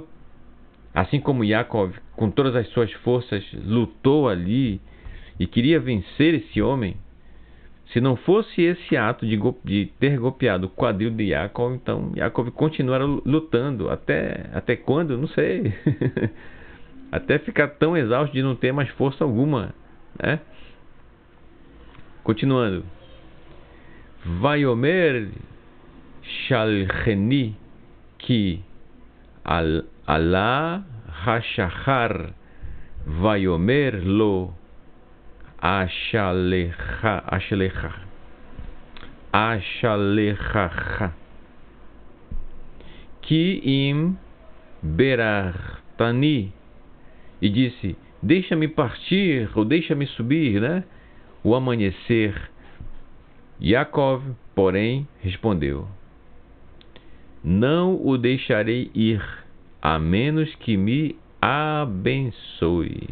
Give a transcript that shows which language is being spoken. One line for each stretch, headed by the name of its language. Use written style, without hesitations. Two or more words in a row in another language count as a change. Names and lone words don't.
Portuguese: Assim como Yaakov, com todas as suas forças, lutou ali e queria vencer esse homem, se não fosse esse ato de ter golpeado o quadril de Yaakov, então Yaakov continuara lutando. Até quando? Não sei. Até ficar tão exausto de não ter mais força alguma, né? Continuando.
Hebrew: ויאמר שלחני כי עלה השחר ויאמר לא אשלחך כי אם ברכתני,
Portuguese: e disse: deixa-me partir, ou deixa-me subir, né? O amanhecer. Yaakov, porém, respondeu: não o deixarei ir, a menos que me abençoe.